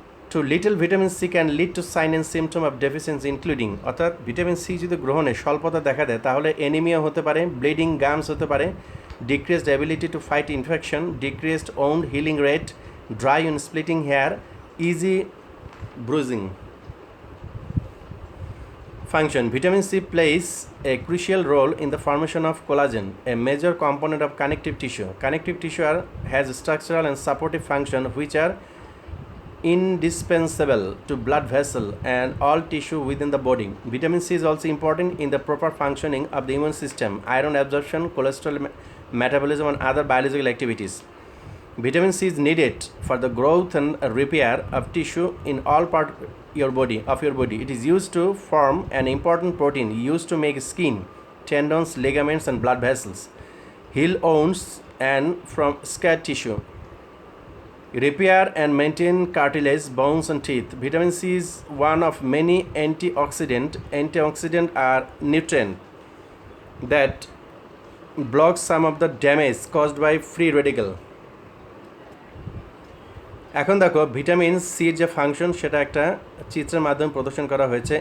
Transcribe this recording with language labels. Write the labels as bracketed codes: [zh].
[en] too little vitamin C can lead to sign and symptom of deficiency including, [bn] অর্থাৎ vitamin C যদি গ্রহণে স্বল্পতা দেখা দেয় তাহলে অ্যানিমিয়া হতে পারে, [en] Bleeding gums হতে পারে, decreased ability to fight infection, decreased wound healing rate, dry and splitting hair, easy bruising. Function: vitamin C plays a crucial role in the formation of collagen, a major component of connective tissue. Connective tissue has structural and supportive function which are indispensable to blood vessel and all tissue within the body. Vitamin C is also important in the proper functioning of the immune system, iron absorption, cholesterol metabolism and other biological activities. Vitamin C is needed for the growth and repair of tissue in all parts of your body. It is used to form an important protein used to make skin, tendons, ligaments and blood vessels, heal wounds and from scar tissue, repair and maintain cartilage, bones and teeth. Vitamin C is one of many antioxidants. Antioxidants are nutrients that block some of the damage caused by free radical. [bn] এখন দেখো vitamin সির যে function সেটা একটা চিত্রের মাধ্যমে প্রদর্শন করা হয়েছে।